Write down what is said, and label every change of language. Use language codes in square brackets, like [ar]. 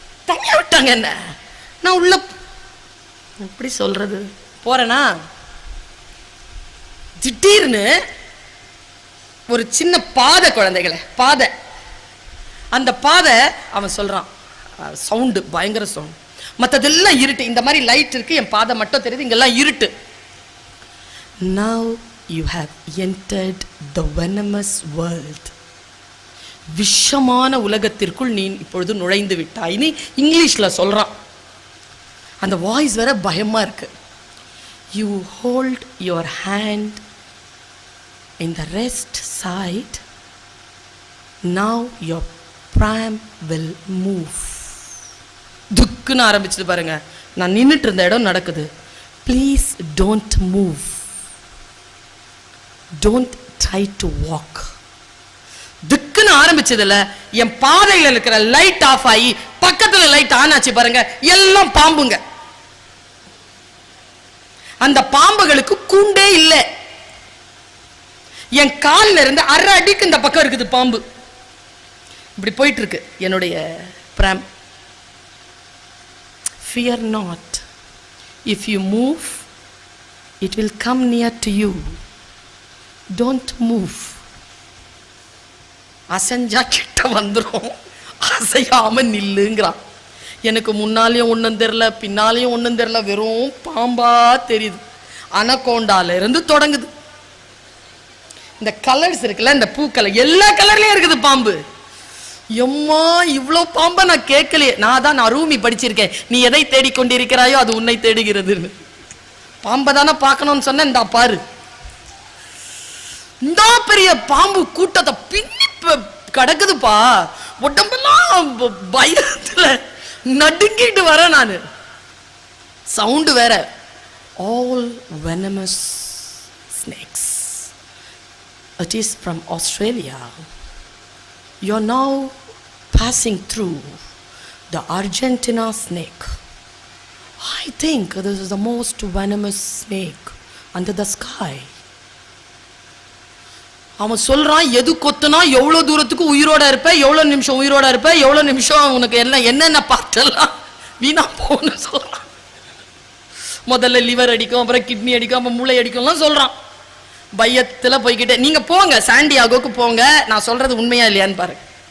[ta] தனியா விட்டாங்க என்ன. நான் உள்ள எப்படி சொல்றது போறேனா, திடீர்னு ஒரு சின்ன பாதை, குழந்தைகளை பாதை, அந்த பாதை அவன் சொல்றான், சவுண்டு பயங்கர சவுண்ட், மற்றதெல்லாம் இருட்டு, இந்த மாதிரி லைட் இருக்கு, என் பாதை மட்டும் தெரியுது, இங்கெல்லாம் இருட்டு. [en] Now you have entered the venomous world. [ta] விஷமான உலகத்திற்குள் நீ இப்பொழுது நுழைந்து விட்டாய். நீ இங்கிலீஷ்ல சொல்றான். அந்த வாய்ஸ் வேற பயமா இருக்கு. [en] You hold your hand in the rest side. Now your pram will move. [ta] துக்குன்னு ஆரம்பிச்சது பாருங்க. நான் நின்னுட்டு இருந்த இடம் நடக்குது. [en] Please don't move. Don't try to walk. [ta] துக்குன்னு ஆரம்பிச்சதுல என் பாதையில இருக்கிற லைட் ஆஃப் ஆகி பக்கத்துல லைட் ஆன் ஆச்சு பாருங்க. எல்லாம் பாம்புங்க. அந்த பாம்புகளுக்கு கூண்டே இல்லை. என் காலில் இருந்து அரை அடிக்கு இந்த பக்கம் இருக்குது பாம்பு. இப்படி போயிட்டு இருக்கு என்னுடைய பிராம். [en] Fear not. If you move, it will come near to you. Don't move. [ta] அசைஞ்சா கிட்ட வந்துடும், அசையாம நில்லுங்கிறான். எனக்கு முன்னாலேயும் ஒன்றும் தெரில, பின்னாலேயும் ஒன்றும் தெரில, வெறும் பாம்பா தெரியுது. அனகோண்டால இருந்து தொடங்குது. இந்த கலர்ஸ் இருக்குல்ல, இந்த பூக்களை எல்லா கலர்லயும் இருக்குது பாம்பு. எம்மா இவ்வளோ பாம்பை நான் கேட்கலையே. நான் ரூமி படிச்சிருக்கேன், நீ எதை தேடிக்கொண்டிருக்கிறாயோ அது உன்னை தேடுகிறதுன்னு. பாம்பை தானே பார்க்கணும்னு சொன்னேன். இந்த பாரு, இந்த பெரிய பாம்பு கூட்டத்தை பின்னி கடக்குதுப்பா. உடம்பெல்லாம் பயத்துல நடுங்கிட்டு வர நானு. சவுண்டு வேற. [en] All venomous snakes. It is from Australia. You are now passing through the Argentina snake. I think this is the most venomous snake under the sky. [ta] அவன் சொல்றான், எது கொத்துனா எவ்வளோ தூரத்துக்கு உயிரோட இருப்ப, எவ்வளோ நிமிஷம் உயிரோட இருப்ப, எவ்வளோ நிமிஷம் உனக்கு எல்லாம் என்னென்ன பார்த்தெல்லாம் வீணா போன்னு சொல்றான். முதல்ல லிவர் அடிக்கும், அப்புறம் கிட்னி அடிக்கும், அப்புறம் மூளை அடிக்கும்லாம் சொல்றான். பயத்தில் போய்கிட்டே நீங்க போங்க, சாண்டியாகோக்கு போங்க, நான் சொல்றது உண்மையா இல்லையான்னு பாருங்க.